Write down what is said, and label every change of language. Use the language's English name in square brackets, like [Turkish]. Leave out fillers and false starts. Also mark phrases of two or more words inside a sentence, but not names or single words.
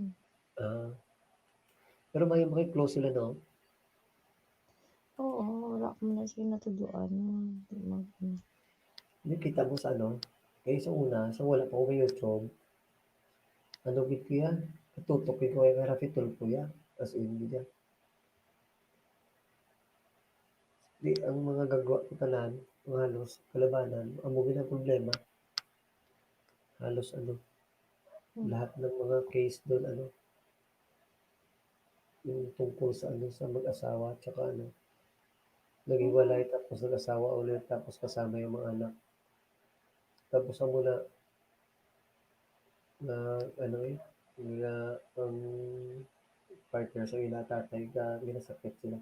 [Filipino] Ah. Pero may close sila no? [Hiligaynon] Oo, wala ko na siya natuduan. Hindi kita mo sa ano, kaya sa una, sa wala pa ko may YouTube, ano gid ko yan, tutukin ko kay Rafitul ko yan, [English] as in [Hiligaynon] gid yan. Di, ang mga gagawa ko tanan, mga halos, kalabanan, amo gid ang problema. [Filipino] Halos ano, lahat ng mga case doon, ano, yung tungkol sa ano, sa mag-asawa, tsaka ano, naghiwalay, tapos nag-asawa ulit, tapos kasama yung mga anak. [Hiligaynon] Tapos amo na ano na ang partner sa ila tatay ka ginasakit sila.